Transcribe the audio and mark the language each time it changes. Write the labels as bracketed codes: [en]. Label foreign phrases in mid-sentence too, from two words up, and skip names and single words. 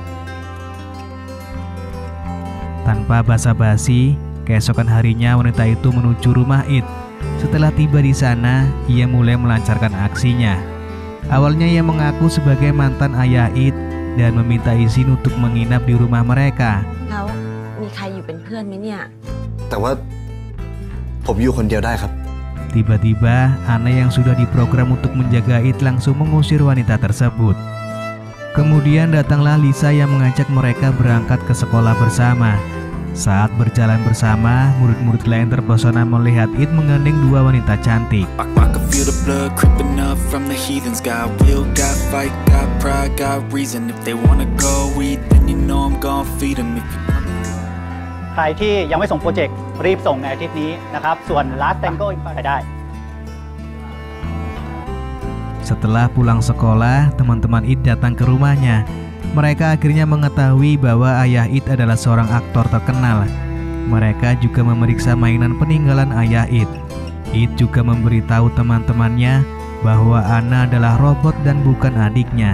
[id] Tanpa basa-basi, keesokan harinya wanita itu menuju rumah It. Setelah tiba di sana, ia mulai melancarkan aksinya. Awalnya ia mengaku sebagai mantan ayah It dan meminta izin untuk menginap di rumah mereka. [th] แล้วมีใครอยู่เป็นเพื่อนไหมเนี่ย แต่ว่าผมอยู่คนเดียวได้ครับ [id] Tiba-tiba, Ana yang sudah diprogram untuk menjaga It langsung mengusir wanita tersebut. Kemudian datanglah Lisa yang mengajak mereka berangkat ke sekolah bersama. Saat berjalan bersama, murid-murid lain terpesona melihat It menggandeng dua wanita cantik. [th] ใครที่ยังไม่ส่งโปรเจกต์รีบส่งในอาทิตย์นี้นะครับส่วน Last Tango ไปได้ [id] Setelah pulang sekolah, teman-teman It datang ke rumahnya. Mereka akhirnya mengetahui bahwa ayah It adalah seorang aktor terkenal. Mereka juga memeriksa mainan peninggalan ayah It. It juga memberitahu teman-temannya bahwa Ana adalah robot dan bukan adiknya.